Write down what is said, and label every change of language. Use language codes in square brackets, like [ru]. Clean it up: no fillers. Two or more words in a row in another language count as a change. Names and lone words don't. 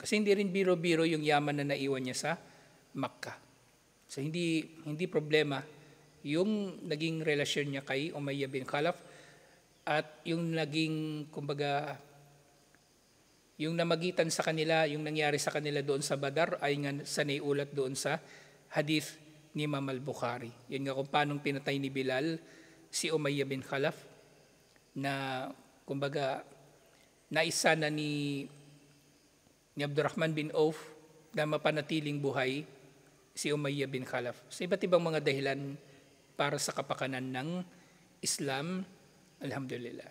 [tl] Kasi hindi rin biro-biro yung yaman na naiwan niya sa Makkah. So hindi problema yung naging relasyon niya kay Umayyah bin Khalaf at yung naging kumbaga yung namagitan sa kanila, yung nangyari sa kanila doon sa Badar ay nga sa naiulat doon sa hadith ni Imam al-Bukhari. Yun nga kung paanong pinatay ni Bilal si Umayyah bin Khalaf na kumbaga naisa na ni Abdurrahman bin Auf na mapanatiling buhay si Umayyah bin Khalaf. Sa iba't ibang mga dahilan para sa kapakanan ng Islam, alhamdulillah.